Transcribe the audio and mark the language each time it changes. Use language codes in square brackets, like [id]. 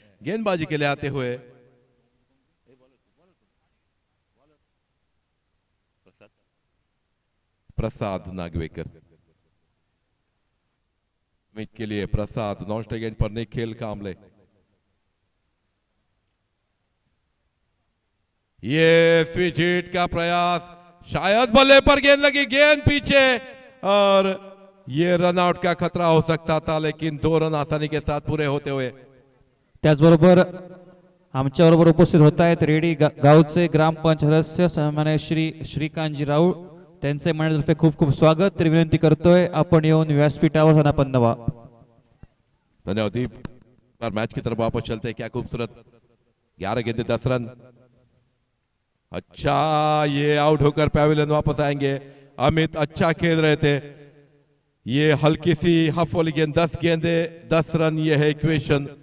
[hi] गेंदबाजी के लिए आते हुए प्रसाद नागवेकर, अमित के लिए प्रसाद, नॉन स्ट्राइक एंड पर निखिल कांबले। ये स्विच हिट का प्रयास, शायद बल्ले पर गेंद लगी, गेंद पीछे, और ये रन आउट का खतरा हो सकता था, लेकिन 2 रन आसानी के साथ पूरे होते हुए [mr] त्याचबरोबर आमच्याबरोबर उपस्थित होत आहेत रेडी गावचे ग्रामपंचायत सदस्य सन्मान्य श्री श्रीकांतजी राऊळ, त्यांचे मंडळातर्फे खूप खूप स्वागत. तर विनंती करतोय आपण येऊन व्यासपीठावर स्थानापन्न व्हा. धन्यवाद दीप. [hi] पर मैच की तरफ वापस चलते हैं. क्या खूबसूरत 11 गेंदे 10 रन. अच्छा, ये आउट होकर पैविलियन वापस आएंगे. अमित अच्छा खेल रहे थे. ये हल्की सी हफ वाली गेंद 10 गेंदे 10 रन, ये है इक्वेशन.